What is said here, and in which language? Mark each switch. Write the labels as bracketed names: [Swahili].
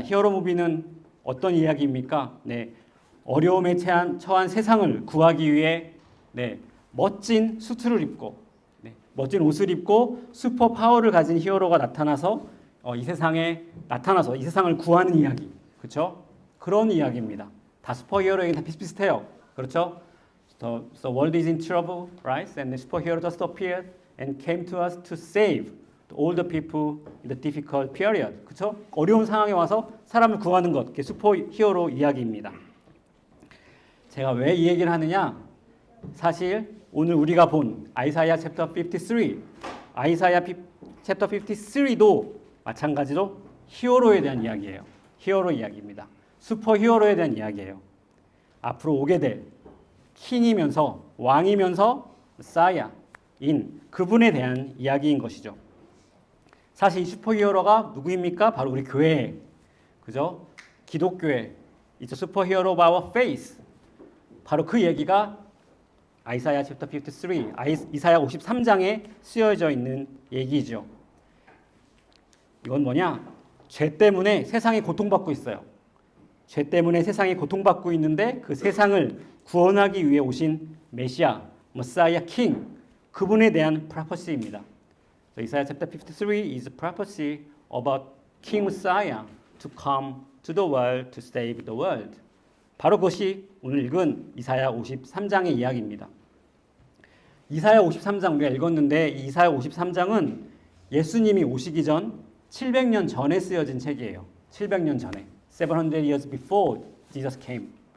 [Korean] 히어로 무비는 어떤 이야기입니까? 네, 어려움에 처한 세상을 구하기 위해 멋진 수트를 입고 멋진 옷을 입고 슈퍼 파워를 가진 히어로가 나타나서 이 세상을 구하는 이야기. 그렇죠? 그런 이야기입니다. 다 슈퍼히어로에게 다 비슷비슷해요. 그렇죠? [English] The world is in trouble, right? And the superhero just appeared and came to us to save all the people in the difficult period. [Korean] 그렇죠? 어려운 상황에 와서 사람을 구하는 것. 그게 슈퍼히어로 이야기입니다. 제가 왜 이 얘기를 하느냐? 사실 오늘 우리가 본 아이사야 챕터 53, 아이사야 챕터 53도 마찬가지로 히어로에 대한 이야기예요. 히어로 이야기입니다. 슈퍼히어로에 대한 이야기예요. 앞으로 오게 될 킹이면서 왕이면서 메사야인 그분에 대한 이야기인 것이죠. 사실 이 슈퍼히어로가 누구입니까? 바로 우리 교회, 그죠? 기독교회, [English] It's a superhero of our faith. [Korean] 바로 그 얘기가 아이사야 챕터 53, 이사야 53장에 쓰여져 있는 얘기죠. 이건 뭐냐? 죄 때문에 세상이 고통받고 있어요. 죄 때문에 세상이 고통받고 있는데 그 세상을 구원하기 위해 오신 메시아, 메사야 킹, 그분에 대한 프로퍼시입니다. 이사야 챕터 53 [English] is a prophecy about King Messiah to come to the world to save the world. [Korean] 바로 그것이 오늘 읽은 이사야 53장의 이야기입니다. 이사야 53장 우리가 읽었는데 이 이사야 53장은 예수님이 오시기 전 700년 전에 쓰여진 책이에요. 700년 전에. [English] 700 years before Jesus came.